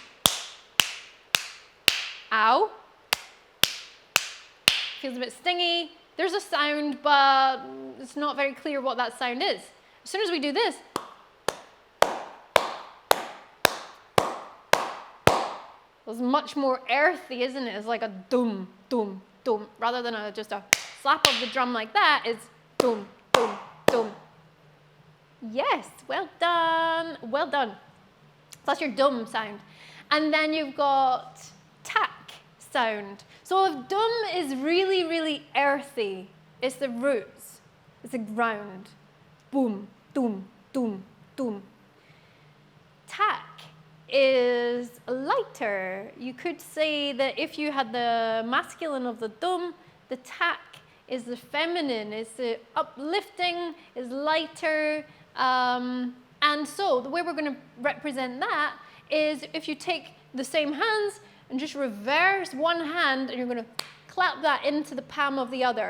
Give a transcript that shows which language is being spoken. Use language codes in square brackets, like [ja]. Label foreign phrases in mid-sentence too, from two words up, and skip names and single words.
[en] Ow. Feels a bit stingy. There's a sound, but it's not very clear what that sound is. As soon as we do this, it's much more earthy, isn't it? It's like a dum, dum, dum. Rather than just a slap of the drum like that, it's dum, dum, dum. Yes, well done, well done. So that's your dum sound. And then you've got tack sound. So if dum is really, really earthy, it's the roots, it's the ground. Boom, dum, dum, dum. Tack is lighter. You could say that if you had the masculine of the dum, the tack is the feminine, is the uplifting, is lighter. And so the way we're going to represent that is if you take the same hands and just reverse one hand, and you're going to clap that into the palm of the other.